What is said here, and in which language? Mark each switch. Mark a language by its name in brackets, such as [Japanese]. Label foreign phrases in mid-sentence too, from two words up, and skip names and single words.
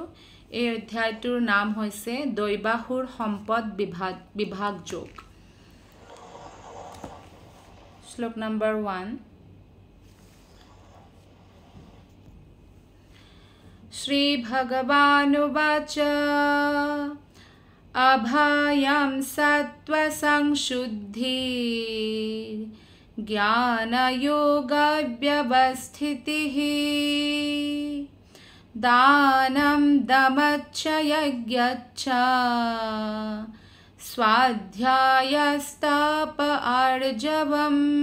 [Assamese] এই অধ্যায়টোৰ নাম হৈছে দৈবাসুৰ সম্পদ বিভাগ যোগ। শ্লোক নম্বৰ 1 [Sanskrit] শ্ৰী ভগৱানুবাচ अभायां सत्त्वसंशुद्धि ज्ञानयोगव्यवस्थितिः दानं दमच्च यज्ञच्च स्वाध्यायस्तप आर्जवम्।